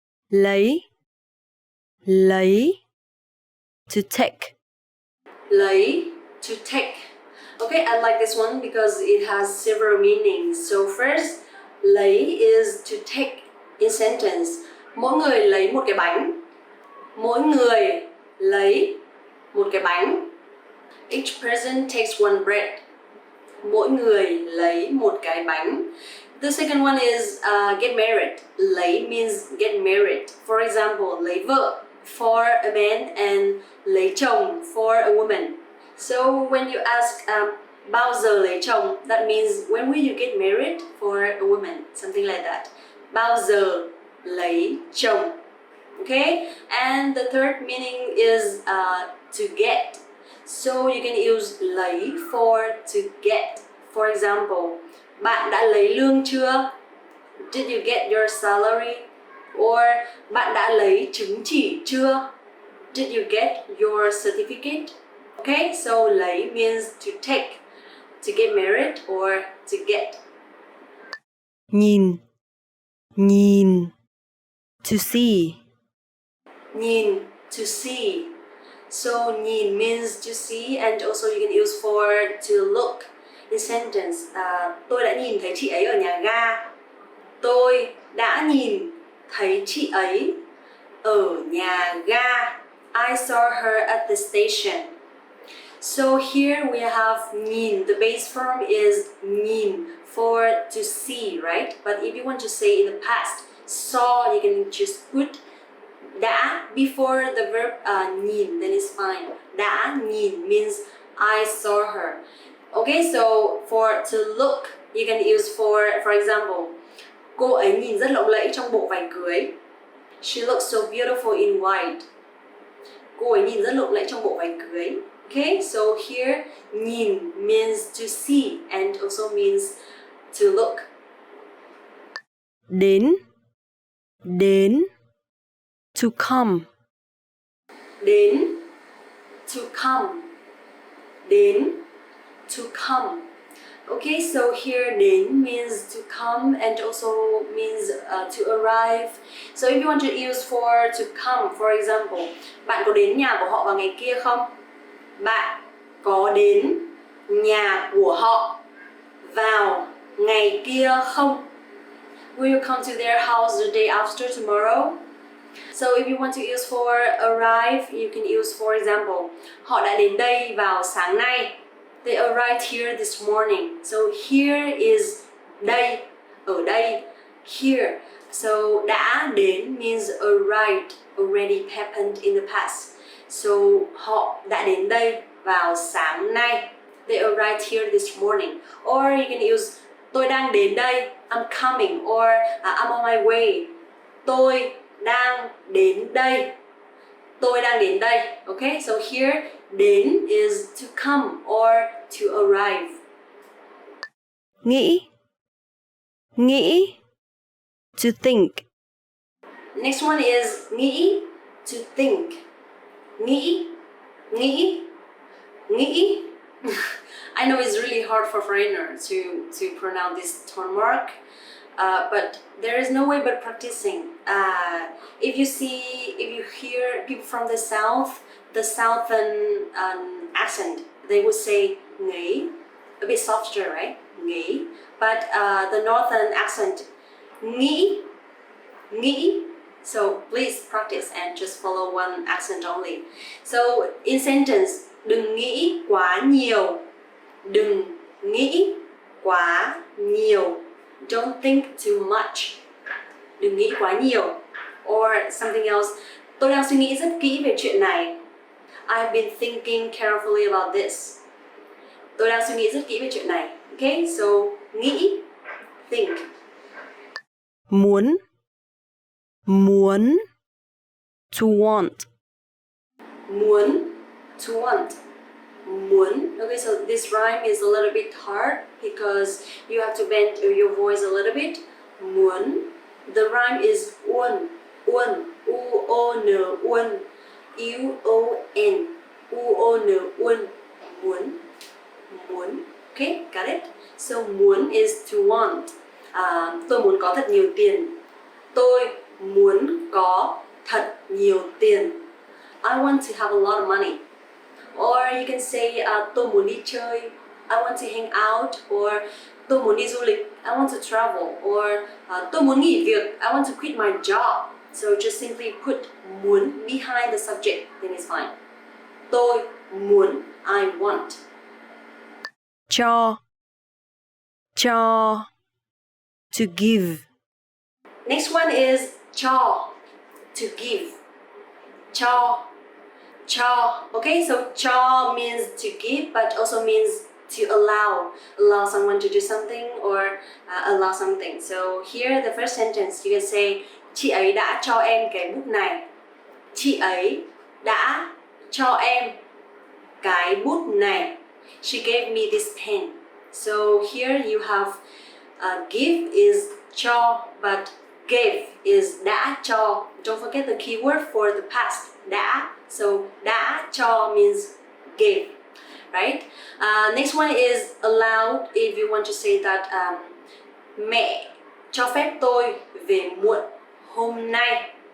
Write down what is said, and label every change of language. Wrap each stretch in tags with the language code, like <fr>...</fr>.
<vi>Lấy. Lấy.</vi> <en>To take. Lấy, to take. Okay, I like this one because it has several meanings. So first, lấy is to take in sentence.</en> <vi>Mỗi người lấy một cái bánh. Mỗi người lấy một cái bánh.</vi> <en>Each person takes one bread.</en> <vi>Mỗi người lấy một cái bánh.</vi> <en>The second one is get married. Lấy means get married. For example,</en> <vi>lấy vợ</vi> <en>for a man and</en> <vi>lấy chồng</vi> <en>for a woman. So when you ask</en> <vi>bao giờ lấy chồng,</vi> <en>that means when will you get married for a woman, something like that.</en> <vi>Bao giờ lấy chồng.</vi> <en>Okay, and the third meaning is to get. So you can use lấy for to get. For example,</en> <vi>bạn đã lấy lương chưa?</vi> <en>Did you get your salary?</en> <vi>Or bạn đã lấy chứng chỉ chưa?</vi> <en>Did you get your certificate? Okay, so lấy means to take, to get married or to get.</en> <vi>Nhìn, nhìn,</vi> <en>to see. Nhìn, to see. So nhìn means to see, and also you can use for to look in sentence.</en> <vi>Tôi đã nhìn thấy chị ấy ở nhà ga. Tôi đã nhìn thấy chị ấy ở nhà ga.</vi> <en>I saw her at the station. So here we have nhìn. The base form is nhìn for to see, right? But if you want to say in the past, saw, you can just put đã before the verb nhìn, then it's fine.</en> <vi>Đã nhìn</vi> <en>means I saw her. Okay, so for to look, you can use for example,</en> <vi>cô ấy nhìn rất lộng lẫy trong bộ vải cưới.</vi> <en>She looks so beautiful in white.</en> <vi>Cô ấy nhìn rất lộng lẫy trong bộ vải cưới.</vi> <en>Okay, so here nhìn means to see and also means to look.</en> <vi>Đến, đến,</vi> <en>to come. Đến, to come. Đến, to come. Okay, so here đến means to come and also means to arrive. So if you want to use for to come, for example,</en> <vi>bạn có đến nhà của họ vào ngày kia không? Bạn có đến nhà của họ vào ngày kia không?</vi> <en>Will you come to their house the day after tomorrow? So if you want to use for arrive, you can use for example,</en> <vi>họ đã đến đây vào sáng nay.</vi> <en>They arrived here this morning. So here is đây,</en> <vi>ở đây,</vi> <en>here. So đã đến means arrived, already happened in the past.</en> <vi>So họ đã đến đây vào sáng nay.</vi> <en>They arrived here this morning. Or you can use</en> <vi>tôi đang đến đây,</vi> <en>I'm coming, or I'm on my way.</en> <vi>Tôi đang đến đây. Tôi đang đến đây.</vi> <en>Okay, so here đến is to come or to arrive.</en> <vi>Nghĩ, nghĩ,</vi> <en>to think. Next one is nghĩ, to think. Nghĩ, nghĩ, nghĩ. I know it's really hard for foreigners to pronounce this tone mark, but there is no way but practicing. If you hear people from the south, the southern accent, they would say nghĩ, a bit softer, right? Nghĩ. But the northern accent, nghĩ, nghĩ. So please practice and just follow one accent only. So in sentence,</en> <vi>đừng nghĩ quá nhiều. Đừng nghĩ quá nhiều.</vi> <en>Don't think too much.</en> <vi>Đừng nghĩ quá nhiều.</vi> <en>Or something else,</en> <vi>tôi đang suy nghĩ rất kỹ về chuyện này.</vi> <en>I've been thinking carefully about this.</en> <vi>Tôi đang suy nghĩ rất kỹ về chuyện này.</vi> <en>Okay, so nghĩ, think.</en> <vi>Muốn, muốn,</vi> <en>to want.</en> <vi>Muốn,</vi> <en>to want.</en> <vi>Muốn.</vi> <en>Okay, so this rhyme is a little bit hard because you have to bend your voice a little bit. Muốn. The rhyme is uốn, uốn, u-o-n, uốn, u-o-n, u-o-n, uốn, muốn, muốn. Okay, got it? So muốn is to want.</en> <vi>Tôi muốn có thật nhiều tiền. Tôi muốn có thật nhiều tiền.</vi> <en>I want to have a lot of money. Or you can say</en> <vi>tôi muốn đi chơi.</vi> <en>I want to hang out, or</en> <vi>tôi muốn đi du lịch,</vi> <en>I want to travel, or</en> <vi>tôi muốn nghỉ việc,</vi> <en>I want to quit my job. So just simply put muốn behind the subject, then it's fine.</en> <vi>Tôi muốn,</vi> <en>I want. Cho, to give. Next one is cho, to give. Cho. Okay, so cho means to give, but also means to allow someone to do something or allow something. So here the first sentence you can say</en> <vi>chị ấy đã cho em cái bút này. Chị ấy đã cho em cái bút này.</vi> <en>She gave me this pen. So here you have give is cho, but gave is đã cho. Don't forget the keyword for the past, đã. So đã cho means gave, right? Next one is allowed. If you want to say that</en> <vi>mẹ cho phép tôi về muộn hôm nay.</vi>